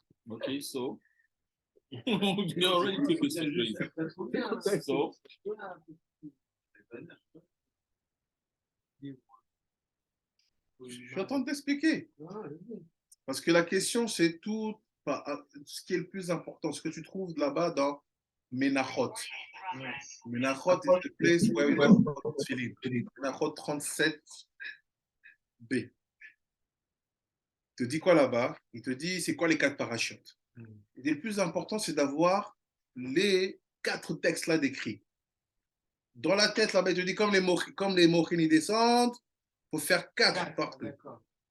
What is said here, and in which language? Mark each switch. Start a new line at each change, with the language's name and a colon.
English: Okay, so you already took a surgery. So
French: Je suis en train de t'expliquer. Parce que la question, c'est tout ce qui est le plus important, ce que tu trouves là-bas dans Menachot.
English: Menachot is the place where we have Tefillin. Menachot 37b.
French: te dit quoi là-bas? Il te dit, c'est quoi les 4 parachutes? Il dit, le plus important, c'est d'avoir les 4 textes là décrits. Dans la tête, là-bas, il te dit, comme les mochines, ils descendent, il faut faire 4 partout. D'accord.